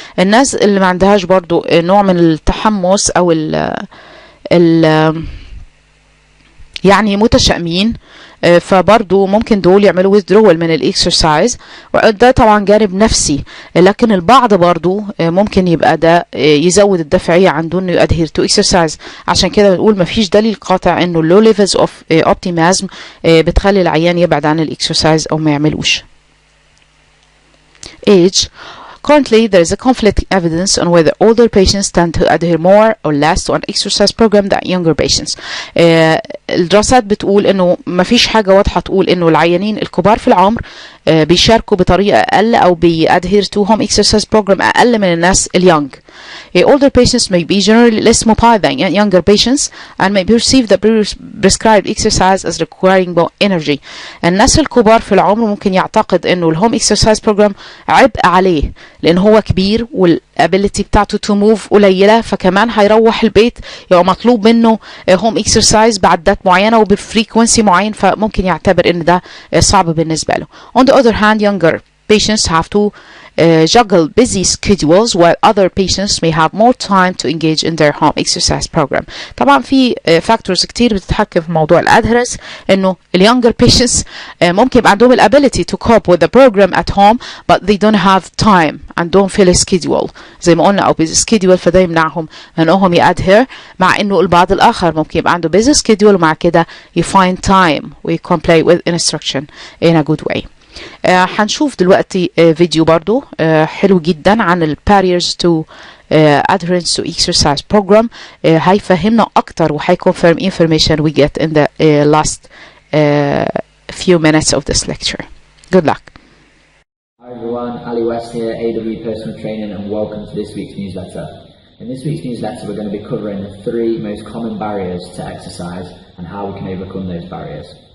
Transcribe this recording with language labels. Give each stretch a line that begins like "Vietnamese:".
Arabic: الناس اللي ما عندهاش برضو نوع من التحمس أو يعني متشائمين، فبرضو ممكن دول يعملوا withdrawal من الاكسرسايز، وده طبعا جانب نفسي. لكن البعض برضو ممكن يبقى ده يزود الدافعية عنده انه ي
English: adhere to exercise.
Arabic: عشان كده بنقول مفيش دليل قاطع انه
English: low levels of optimism
Arabic: بتخلي العيان يبعد عن الاكسرسايز او ما يعملوش.
English: Age. Currently, there is a conflicting evidence on whether older patients tend to adhere more or less to an exercise program than younger patients.
Arabic: الدراسات بتقول انه ما فيش حاجة واضحة تقول انه العيانين الكبار في العمر بيشاركوا بطريقة اقل او بي
English: adhere to home exercise program
Arabic: اقل من الناس اليونج.
English: Older patients may be generally less mobile than younger patients and may perceive the prescribed exercise as requiring more energy.
Arabic: الناس الكبار في العمر ممكن يعتقد انه الهوم exercise program عبء عليه لان هو كبير والابيليتي بتاعته
English: to move
Arabic: قليلة، فكمان هيروح البيت يبقى مطلوب منه هوم exercise بعدات معينة وبفريكونسي معين، فممكن يعتبر ان ده صعب بالنسبة له.
English: On the other hand, younger patients have to juggle busy schedules while other patients may have more time to engage in their home exercise program.
Arabic: طبعا في factors كتير بتتحكم في موضوع الادهرنس، انه ال younger patients ممكن يبقى عندهم ال
English: ability to cope with the program at home but they don't have time
Arabic: عندهم في schedule زي ما قلنا او
English: busy schedule،
Arabic: فده يمنعهم انهم يadhere، مع انه البعض الاخر ممكن يبقى عنده busy schedule ومع كده
English: you find time we comply with instruction in a good way.
Arabic: هنشوف دلوقتي فيديو برضو حلو جدا عن ال
English: barriers to adherence to exercise program.
Arabic: هيفهمنا اكتر
English: وهيconfirm information we get in the last few minutes of this lecture. Good luck. Hi everyone, Ali West here, AW Personal Training, and welcome to this week's newsletter. In this week's newsletter we're going to be covering the 3 most common barriers to exercise and how we can overcome those barriers.